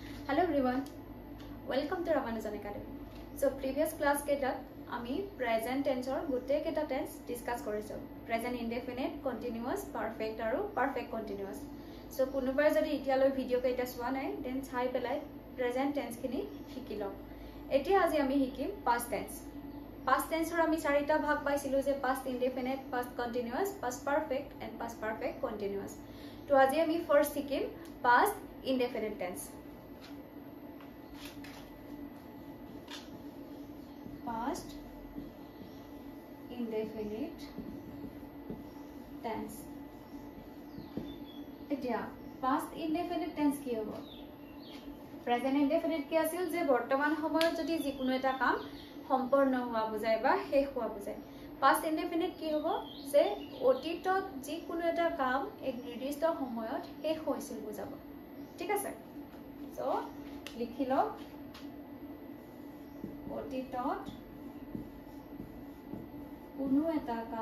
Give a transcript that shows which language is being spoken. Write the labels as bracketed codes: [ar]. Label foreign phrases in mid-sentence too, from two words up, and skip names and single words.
[en] Hello everyone, welcome to Ramanujan Academy. So previous class [as] কেইটাত আমি [en] present tense [as] ৰ গোটেই কেইটা [en] tense discuss koriso. Present indefinite, continuous, perfect aru perfect continuous. [as] ছ' কোনোবাৰ যদি এতিয়ালৈ ভিডিঅ' কেইটা চোৱা নাই দেন চাই পেলাই [en] present tense [as] কিনি শিকিলোক. এতিয়া আজি আমি শিকিম [en] past tense. Past tense [as] ৰ আমি চাৰিটা ভাগ পাইছিলোঁ যে [en] past indefinite, past continuous, past perfect and past perfect continuous. [as] তো আজি আমি ফাৰ্ষ্ট শিকিম [en] past indefinite tense. Past indefinite tense. [as] এতিয়া [en] past indefinite tense [as] কি হ'ব? [en] Present indefinite [as] কি আছিল যে বৰ্তমান সময়ত যদি যিকোনো এটা কাম সম্পূর্ণ হোৱা বুজায় বা শেষ হোৱা বুজায় [en] past indefinite [as] কি হ'ব যে অতীতত যি কোনো এটা কাম এক নিৰ্দিষ্ট সময়ত শেষ হৈছিল বুজাব ঠিক আছে সো লিখি লওক অতীতত কোনো এটা